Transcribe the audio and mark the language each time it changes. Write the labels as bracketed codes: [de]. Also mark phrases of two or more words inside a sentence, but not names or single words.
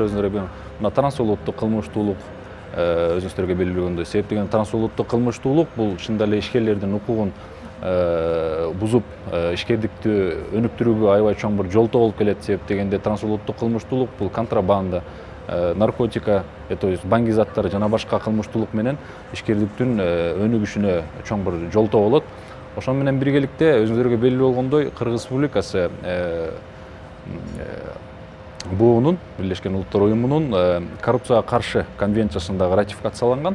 [ky] Өзүңүздөргө мына трансулуттук кылмыштуулук өзүңүздөргө белгилүү болгондой. Себеп дегенде трансулуттук кылмыштуулук бул чындап эле ишкерлердин укугун бузуп ишкерликти өнүктүрүүгө аябай чоң бир жолтоо болуп келет. Себеп дегенде трансулуттук кылмыштуулук бул контрабанда, наркотика, [ru] то есть [ky] баңги заттар жана башка кылмыштуулук менен ишкерликтин өнүгүшүнө чоң бир жолтоо болот. Ошон менен биргеликте өзүңүздөргө белгилүү болгондой Кыргыз Республикасы БУ-нун, Бирлешкен Улуттар Уюмунун коррупцияга каршы конвенциясын дагы ратификацияланган.